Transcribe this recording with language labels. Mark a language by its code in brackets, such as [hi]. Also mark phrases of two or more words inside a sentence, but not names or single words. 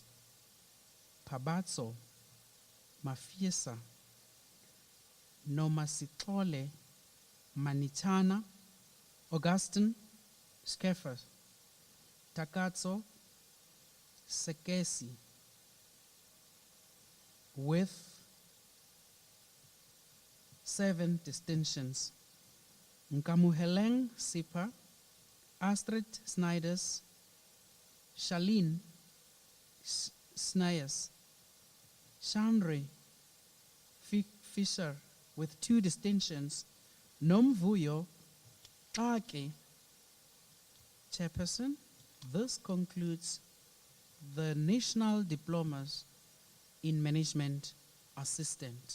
[en] Pabatso Mafiesa, Nomasitole Manitana, Augustine Skeffers, Takatso Sekesi with 7 distinctions. Nkamuheleng Sipa, Astrid Snyders, Charlene Snayers, Chandri Fisher with 2 distinctions. Nomvuyo Ake. Chairperson, this concludes the National Diplomas in Management Assistant.